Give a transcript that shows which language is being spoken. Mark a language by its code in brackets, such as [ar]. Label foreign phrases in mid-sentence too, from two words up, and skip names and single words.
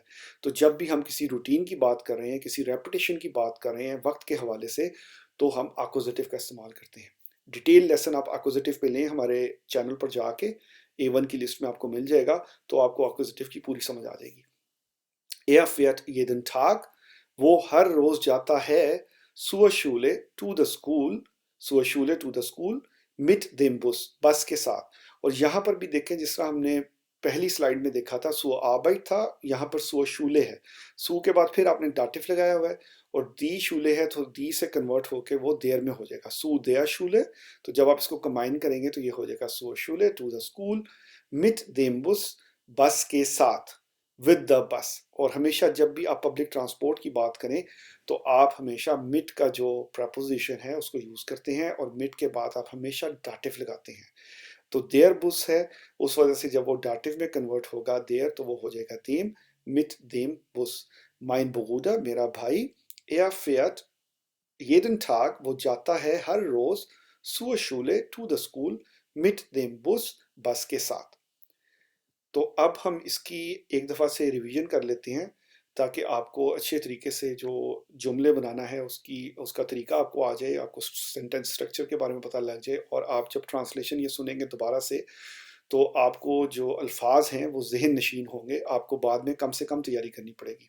[hi] तो जब भी हम किसी रूटीन की बात कर रहे हैं, किसी रेपिटेशन की बात कर रहे हैं वक्त के हवाले से, तो हम एक्कुजेटिव का इस्तेमाल करते हैं। [en] detail lesson [hi] आप एक्कुजेटिव पे लें, हमारे चैनल पर जाके A1 की लिस्ट में आपको मिल जाएगा, तो आपको एक्कुजेटिव की पूरी समझ आ जाएगी। [de] Er fährt jeden Tag, [hi] वो हर रोज जाता है, [de] zur Schule [en] to the school, [de] zur Schule [en] to the school [de] mit dem Bus, [hi] बस के साथ। और यहाँ पर भी देखें, जिस तरह हमने पहली स्लाइड में देखा था, [de] zur Arbeit [hi] था, यहाँ पर [de] zur Schule [hi] है। सु के बाद फिर आपने दाटिव लगाया हुआ है, और [de] die Schule [hi] है तो die से कन्वर्ट होके वो देर में हो जाएगा, [de] zu der Schule। [hi] तो जब आप इसको कंबाइन करेंगे तो ये हो जाएगा [de] zur Schule [en] to the school [de] mit dem Bus, [hi] बस के साथ, [en] with the bus. [hi] और हमेशा जब भी आप [en] public transport [hi] की बात करें तो आप हमेशा मिट का जो प्रपोजिशन है उसको यूज़ करते हैं, और मिट के बाद आप हमेशा डाटिव लगाते हैं। तो [de] der Bus [hi] है, उस वजह से जब वो डाटिव में कन्वर्ट होगा देयर, तो वो हो जाएगा देम, [de] mit dem Bus. Mein Bruder, [hi] मेरा भाई, [de] er fährt jeden Tag, [hi] वो जाता है हर रोज, [de] zur Schule [en] to the school [de] mit dem Bus, [hi] बस के साथ। तो अब हम इसकी एक दफ़ा से रिवीजन कर लेते हैं, ताकि आपको अच्छे तरीके से जो जुमले बनाना है उसका तरीका आपको आ जाए, आपको [en] sentence structure [hi] के बारे में पता लग जाए, और आप जब ट्रांसलेशन ये सुनेंगे दोबारा से तो आपको जो अल्फाज हैं वो जहन नशीन होंगे, आपको बाद में कम से कम तैयारी करनी पड़ेगी।